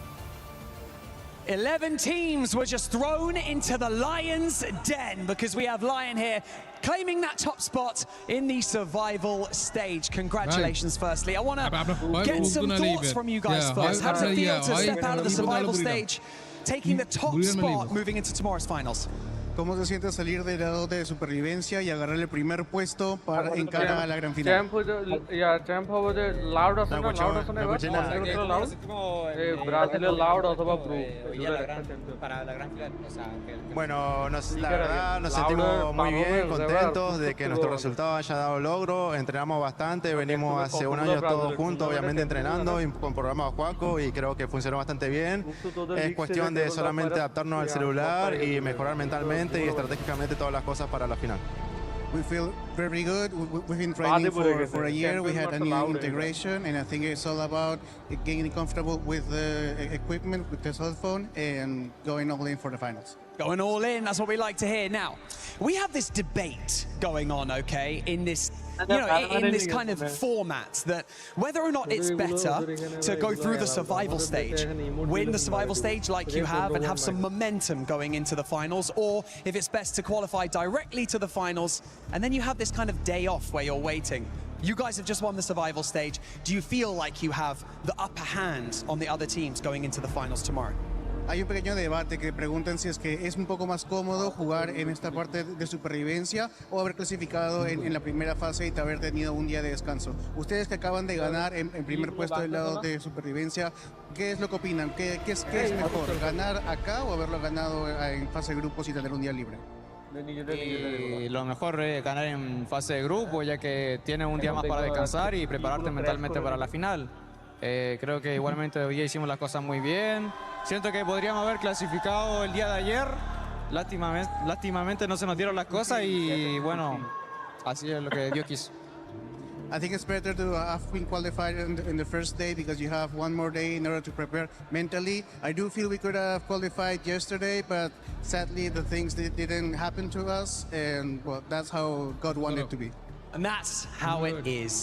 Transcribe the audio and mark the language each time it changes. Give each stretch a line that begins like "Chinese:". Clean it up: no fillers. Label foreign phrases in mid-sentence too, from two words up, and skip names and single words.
English: 11 teams were just thrown into the Lion's den, because we have Lion here claiming that top spot in the survival stage. Congratulations, firstly. I want to get some thoughts from you guys first. How does it feel to step out of the survival stage, taking the top spot, moving into tomorrow's finals?
Spanish: ¿Cómo se siente salir del lado de supervivencia y agarrar el primer puesto para encarar a la gran final?
Bangla: Champ হবে যে লাউড আছে না লাউড আছে না এবার লাউড ব্রাজিলের লাউড অথবা ব্লু
Spanish: Bueno, la verdad nos sentimos muy bien, contentos de que nuestro resultado haya dado logro. Entrenamos bastante, venimos hace un año todos juntos, obviamente entrenando con programa Juaco, y creo que funcionó bastante bien. Es cuestión de solamente adaptarnos al celular y mejorar mentalmente y estratégicamente todas las cosas para la final.
English: We feel very good. We've been training for a year. We had a new integration, and I think it's all about getting comfortable with the equipment, with the cell phone, and going all in for the finals. Going all in, that's what we like to hear. Now, we have this debate going on, okay, in this, you know, in this kind of format, that whether or not it's better to go through the survival stage, win the survival stage like you have and have some momentum going into the finals, or if it's best to qualify directly to the finals and then you have this kind of day off where you're waiting. You guys have just won the survival stage. Do you feel like you have the upper hand on the other teams going into the finals tomorrow?
Spanish: Hay un pequeño debate que preguntan si es que es un poco más cómodo jugar en esta parte de supervivencia o haber clasificado en la primera fase y haber tenido un día de descanso. Ustedes que acaban de ganar en primer puesto del lado de supervivencia, ¿qué es lo que opinan? ¿Qué es mejor, ganar acá o haberlo ganado en fase de grupos y tener un día libre? Y lo mejor es ganar en fase de grupo, ya que tienes un día más para descansar y prepararte mentalmente para la final. Creo que igualmente hoy hicimos las cosas muy bien. Siento que podríamos haber clasificado el día de ayer. Lástimamente no se nos dieron las cosas y bueno, así es lo que Dios quiso.
English: I think it's better to have been qualified in the first day because you have one more day in order to prepare mentally. I do feel we could have qualified yesterday, but sadly the things didn't happen to us, and well, that's how God wanted it to be. And that's how it is.